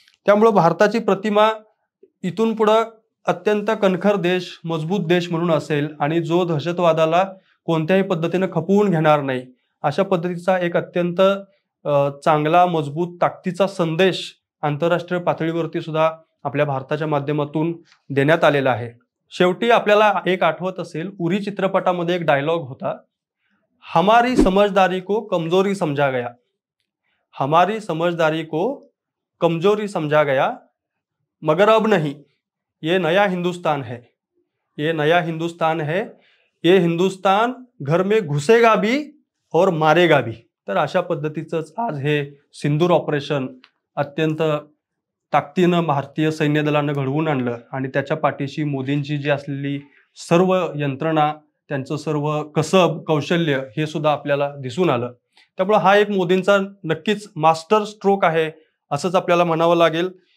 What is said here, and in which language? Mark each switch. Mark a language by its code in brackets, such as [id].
[mr] त्यामुळं भारताची प्रतिमा इथून पुढं अत्यंत कणखर देश, मजबूत देश म्हणून असेल आणि जो दहशतवादाला कोणत्याही पद्धतीनं खपवून घेणार नाही, अशा पद्धतीचा एक अत्यंत चांगला मजबूत ताकदीचा संदेश आंतरराष्ट्रीय पातळीवरती सुद्धा आपल्या भारताच्या माध्यमातून देण्यात आलेला आहे. शेवटी आपल्याला एक आठवत असेल, उरी चित्रपटामध्ये एक डायलॉग होता, [hi] हमारी समझदारी को कमजोरी समझा गया, हमारी समझदारी को कमजोरी समझा गया, मगर अब नहीं, ये नया हिंदुस्तान है, ये नया हिंदुस्तान है, ये हिंदुस्तान घर में घुसेगा भी और मारेगा भी. [mr] तर अशा पद्धतीचंच आज हे सिंदूर ऑपरेशन अत्यंत ताकदीनं भारतीय सैन्य दलानं घडवून आणलं आणि त्याच्या पाठीशी मोदींची जी असलेली सर्व यंत्रणा, त्यांचं सर्व कसब कौशल्य हे सुद्धा आपल्याला दिसून आलं. त्यामुळे हा एक मोदींचा नक्कीच मास्टर स्ट्रोक आहे असंच आपल्याला म्हणावं लागेल.